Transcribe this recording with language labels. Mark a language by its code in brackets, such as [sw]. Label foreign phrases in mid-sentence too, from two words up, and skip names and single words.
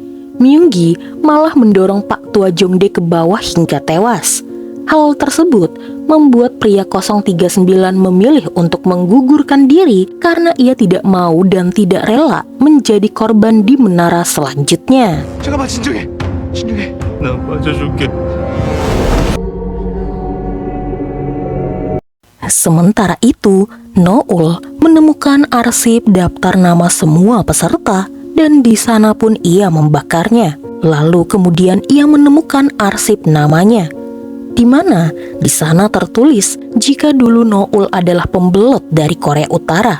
[id] Myung-gi malah mendorong Pak Tua Jongdae ke bawah hingga tewas. Hal tersebut membuat pria 039 memilih untuk menggugurkan diri karena ia tidak mau dan tidak rela menjadi korban di menara selanjutnya. [ko] 잠깐만, 진정해. 진정해. 나 맞아줄게. [id] Sementara itu, Noul menemukan arsip daftar nama semua peserta dan di sana pun ia membakarnya. Lalu kemudian ia menemukan arsip namanya, di mana di sana tertulis jika dulu Noul adalah pembelot dari Korea Utara.